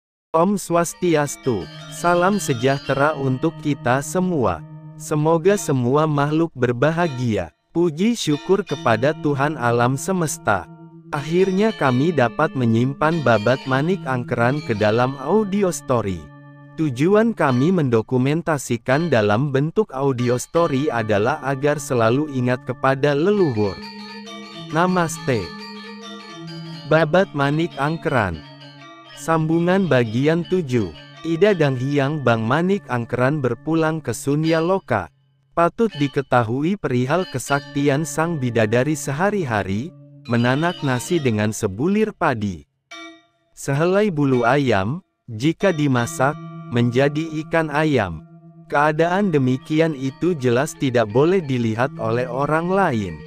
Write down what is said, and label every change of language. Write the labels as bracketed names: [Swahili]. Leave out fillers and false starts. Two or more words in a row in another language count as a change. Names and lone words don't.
[Balinese] Om Swastiastu, [Indonesian] salam sejahtera untuk kita semua. Semoga semua makhluk berbahagia. Puji syukur kepada Tuhan alam semesta. Akhirnya kami dapat menyimpan babat manik angkeran ke dalam audio story. Tujuan kami mendokumentasikan dalam bentuk audio story adalah agar selalu ingat kepada leluhur. Namaste. Babat manik angkeran. Sambungan bagian 7. Ida dan Hyang Bang Manik Angkeran berpulang ke Sunya Loka. Patut diketahui perihal kesaktian sang bidadari sehari-hari, menanak nasi dengan sebulir padi. Sehelai bulu ayam, jika dimasak, menjadi ikan ayam. Keadaan demikian itu jelas tidak boleh dilihat oleh orang lain.